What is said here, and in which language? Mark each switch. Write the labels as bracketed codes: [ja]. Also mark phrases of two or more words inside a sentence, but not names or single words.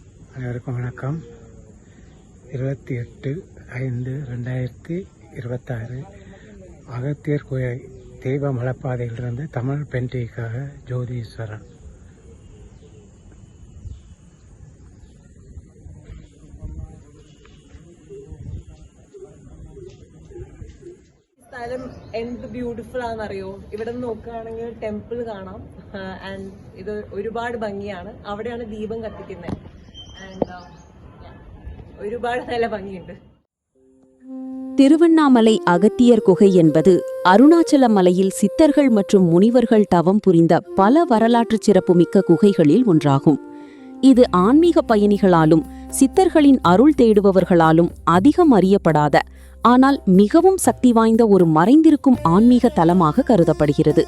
[ta] அனைவருக்கும் வணக்கம். 28/5/2026 அகத்தியர் குகை தெய்வ மலைப்பாதையிலிருந்து தமிழ் பென்டிக்காக ஜோதீஸ்வரன். [ml] സ്ഥലം എന്ത് ബ്യൂട്ടിഫുൾ ആണെന്നറിയോ? ഇവിടെ നിന്ന് നോക്കുകയാണെങ്കിൽ ടെമ്പിൾ കാണാം. ആൻഡ് ഇത് ഒരുപാട് ഭംഗിയാണ്. അവിടെയാണ് ദീപം കത്തിക്കുന്നത്. ആൻഡ് ഒരുപാട് നല്ല ഭംഗിയുണ്ട്. [ta] திருவண்ணாமலை அகத்தியர் குகை என்பது அருணாச்சல மலையில் சித்தர்கள் மற்றும் முனிவர்கள் தவம் புரிந்த பல வரலாற்று சிறப்புமிக்க குகைகளில் ஒன்றாகும். இது ஆன்மீக பயணிகளாலும் சித்தர்களின் அருள் தேடுபவர்களாலும் அதிகம் அறியப்படாத ஆனால் மிகவும் சக்தி வாய்ந்த ஒரு மறைந்திருக்கும் ஆன்மீக தலமாக கருதப்படுகிறது.